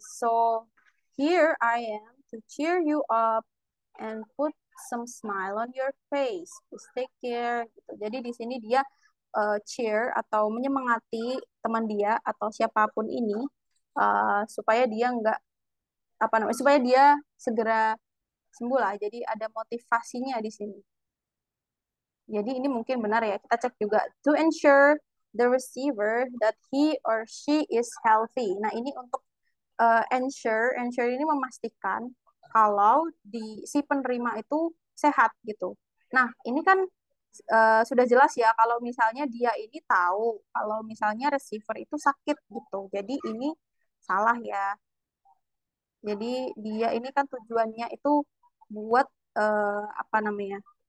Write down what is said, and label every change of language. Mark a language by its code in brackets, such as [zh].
[en] So, here I am to cheer you up and put some smile on your face. Please take care gitu. [id] Jadi di sini dia cheer atau menyemangati teman dia atau siapapun ini supaya dia nggak apa namanya supaya dia segera sembuh lah. Jadi ada motivasinya di sini. Jadi ini mungkin benar ya. Kita cek juga [en] to ensure the receiver that he or she is healthy. [id] Nah, ini untuk ensure ini memastikan kalau si penerima itu sehat gitu. Nah, ini kan sudah jelas ya kalau misalnya dia ini tahu kalau misalnya receiver itu sakit gitu. Jadi ini salah ya. Jadi dia ini kan tujuannya itu buat apa namanya?